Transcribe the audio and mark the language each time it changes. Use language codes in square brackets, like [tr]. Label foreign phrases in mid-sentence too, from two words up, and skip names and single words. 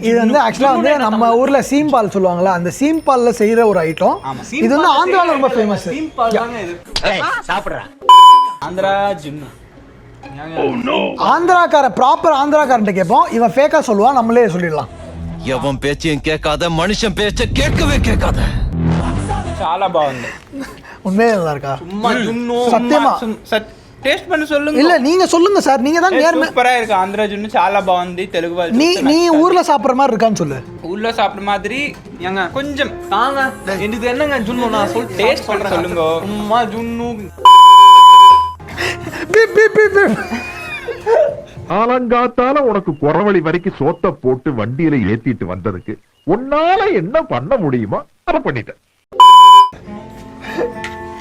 [ta] இது வந்து ஆக்சுவலா வந்து நம்ம ஊர்ல சீம்பால் சொல்லுவாங்கல்ல, அந்த சீம்பால்ல செய்யற ஒரு ஐட்டம். இது வந்து ஆந்திரால ரொம்ப ஃபேமஸ். சீம்பால் தாங்க இது. சாப்பிடுறேன். ஆந்திரா ஜுன்னு. ஆந்திராக்கார ப்ராப்பர் ஆந்திராக்காரன்ட்ட கேட்போம், இவன் ஃபேக்கா சொல்லுவான், நம்மளே சொல்லிடலாம். எவன் பேச்சையும் கேட்காத, மனுஷன் பேச்ச கேட்கவே கேட்காத. [te] చాలా బాగుంది. [ta] உண்மையே நல்லா இருக்கா? சும்மா ஜுன்னு சத்தியமா టేస్ట్ பண்ணி சொல்லுங்க. இல்ல நீங்க சொல்லுங்க சார், நீங்க தான் நேர்மை. [te] సూపర్ இருக்கு. ఆంధ్ర జున్ను చాలా బాగుంది. తెలుగు వాళ్ళు [ta] நீ ஊர்ல சாப்பிடுற மாதிரி இருக்கான்னு சொல்லு. ஊர்ல சாப்பிடுற மாதிரி ஏங்க கொஞ்சம் தாங்க. இது என்னங்க ஜுன்னு நான் சொல் டேஸ்ட் பண்ண சொல்லுங்க. சும்மா ஜுன்னு. பீப் பீப் பீப் பீப். ஆலங்காத்தால உனக்கு குறவழி வரைக்கும் சோத்த போட்டு வண்டியில ஏத்திட்டு வந்ததுக்கு உன்னால என்ன பண்ண முடியுமோ அதை பண்ணிட்டேன்.